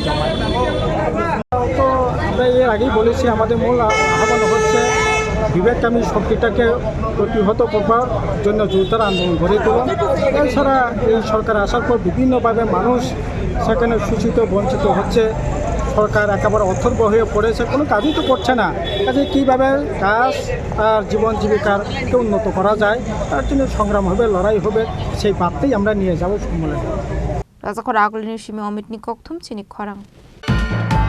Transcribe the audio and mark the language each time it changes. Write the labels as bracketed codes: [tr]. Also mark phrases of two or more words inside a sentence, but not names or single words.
[bn] জমায় তো আমরা এর আগেই বলেছি আমাদের মূল আহ্বান হচ্ছে বিবেককামী শক্তিটাকে প্রতিহত করবার জন্য জোরদার আন্দোলন গড়ে তোলা এছাড়া এই সরকার আসার পর বিভিন্নভাবে মানুষ সেখানে শোষিত বঞ্চিত হচ্ছে সরকার একেবারে অথর্ব হয়ে পড়েছে কোনো কাজই তো করছে না কাজে কীভাবে কাজ আর জীবন জীবিকাকে উন্নত করা যায় তার জন্য সংগ্রাম হবে লড়াই হবে সেই বার্তাই আমরা নিয়ে যাব সম্মেলনে [trp] Rajakhora agul ni shimi omit ni kokthum chini khorang